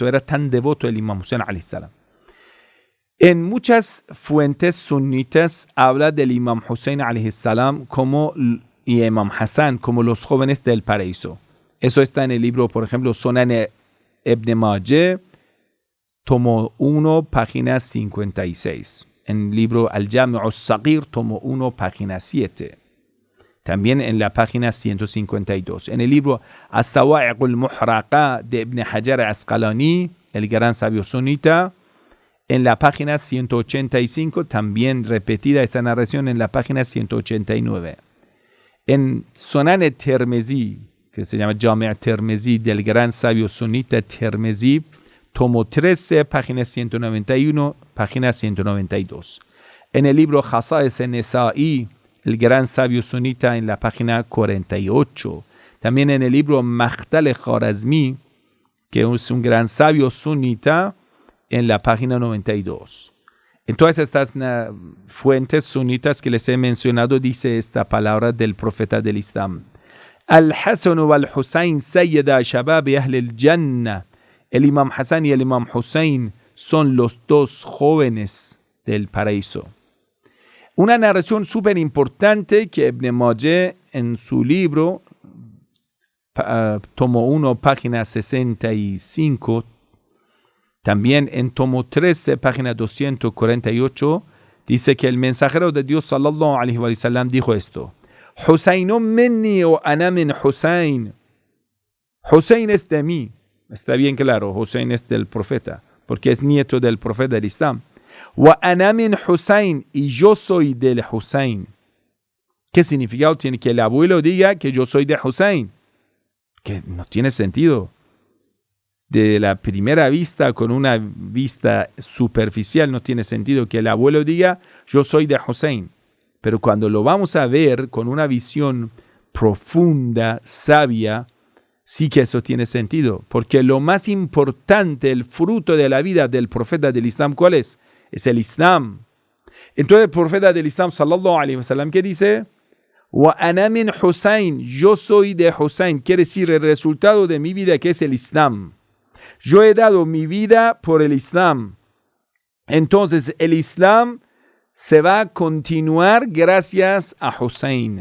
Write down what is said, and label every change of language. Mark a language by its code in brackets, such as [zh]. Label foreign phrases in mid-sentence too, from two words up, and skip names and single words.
[es] Era tan devoto el Imam Hussein [ar] عليه السلام. [es] En muchas fuentes sunitas habla del Imam Hussein [ar] عليه السلام [es] y Imam Hassan como los jóvenes del paraíso. Eso está en el libro, por ejemplo, Sunan Ibn Majah, tomo 1, página 56. En el libro Al-Jami' al-Saghir, tomo 1, página 7. También en la página 152. En el libro As-Sawa'iq al-Muhraqa de Ibn Hajar al-Asqalani, el gran sabio sunita, en la página 185, también repetida esa narración en la página 189. En Sunan al-Tirmizi, que se llama Jami' al-Tirmizi, del gran sabio sunita Tirmizi, tomo 13, página 191, página 192. En el libro Khasa'is an-Nisa'i, el gran sabio sunita, en la página 48. También en el libro Makhtal Kharazmi, que es un gran sabio sunita, en la página 92. En todas estas fuentes sunitas que les he mencionado, dice esta palabra del profeta del Islam. [ar] الحسن والحسين سيدا شباب أهل الجنة. [es] El Imam Hassan y el Imam Hussein son los 2 jóvenes del paraíso. Una narración súper importante que Ibn Majah en su libro, tomo 1, página 65, también en tomo 13, página 248, dice que el mensajero de Dios [ar] صلى الله عليه وسلم [es] dijo esto: [ar] حسين مني وأنا من حسين. [es] Husayn es de mí. Está bien claro, Husayn es del profeta. porque es nieto del profeta del Islam. [ar] وأنا من حسين, [es] y yo soy del Husayn. ¿Qué significado tiene que el abuelo diga que yo soy de Husayn? Que no tiene sentido. De la primera vista, con una vista superficial, no tiene sentido que el abuelo diga yo soy de Husayn. Pero cuando lo vamos a ver con una visión profunda, sabia, sí que eso tiene sentido. Porque lo más importante, el fruto de la vida del profeta del Islam, ¿cuál es? Es el Islam. Entonces el profeta del Islam, [ar] صلى الله عليه وسلم, [es] ¿qué dice? [ar] وأنا من حسين, [es] yo soy de Husayn, quiere decir el resultado de mi vida que es el Islam. Yo he dado mi vida por el Islam. Entonces el Islam se va a continuar gracias a Husayn.